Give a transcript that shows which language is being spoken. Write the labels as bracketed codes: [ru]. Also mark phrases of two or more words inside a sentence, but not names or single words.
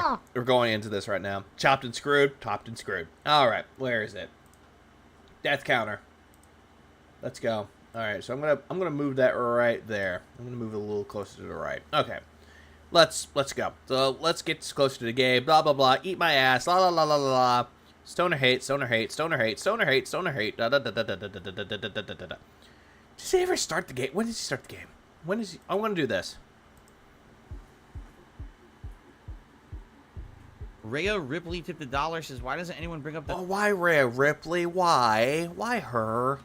[en] We're going into this right now. Chopped and screwed, topped and screwed. Alright, where is it? Death counter. Let's go. Alright, so I'm gonna move that right there. I'm gonna move it a little closer to the right. Okay. Let's go. So let's get closer to the game. Blah blah blah. Eat my ass. La la la la la la. Stoner hate, stoner hate, stoner hate, stoner hate, stoner hate. Da da da da da da da da da da da da da. Does he ever start the game? When does he start the game? When is he? I want to do this. Rhea Ripley tipped $1. Says, why doesn't anyone bring up the Oh, why Rhea Ripley? Why? Why her?